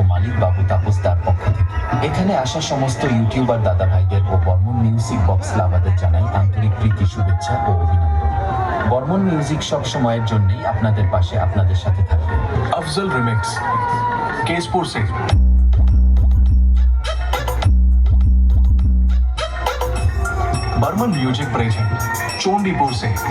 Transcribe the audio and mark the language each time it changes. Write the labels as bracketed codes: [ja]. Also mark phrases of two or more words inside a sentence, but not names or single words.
[bn] মালিক বাবু তাপসদার পক্ষ থেকে এখানে আসা সমস্ত ইউটিউবার দাদা ভাইদের ও বর্মন মিউজিক বক্স লাভারদের জানাই আন্তরিক প্রীতি, শুভেচ্ছা ও অভিনন্দন। বর্মন মিউজিক সব সময়ের জন্যই আপনাদের পাশে, আপনাদের সাথে থাকবে। [hi] अफजल रिमिक्स केसपुर से। बर्मन म्यूजिक प्रेजेंट चोंडीपुर से।